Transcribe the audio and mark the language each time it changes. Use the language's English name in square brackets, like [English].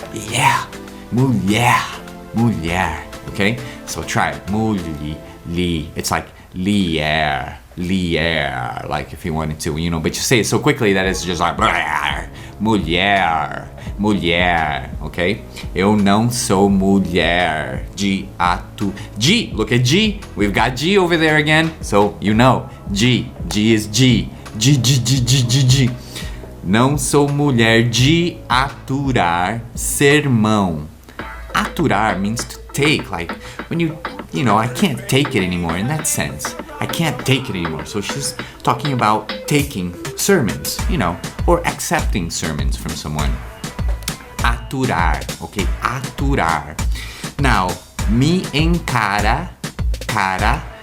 [English] Yeah. Mulher. Okay? So try it. Li. It's like lier, like if you wanted to, you know, but you say it so quickly that it's just like mulher, okay? [Portuguese] Eu não sou mulher de G, [English] look at G. We've got G over there again. So, you know, G is G. G. [Portuguese] Não sou mulher de aturar sermão. [English] Aturar means to take, like when you know, I can't take it anymore in that sense. I can't take it anymore. So she's talking about taking sermons, you know, or accepting sermons from someone. [Portuguese] Aturar, [English] okay? Aturar. Now, [Portuguese] me encara, cara.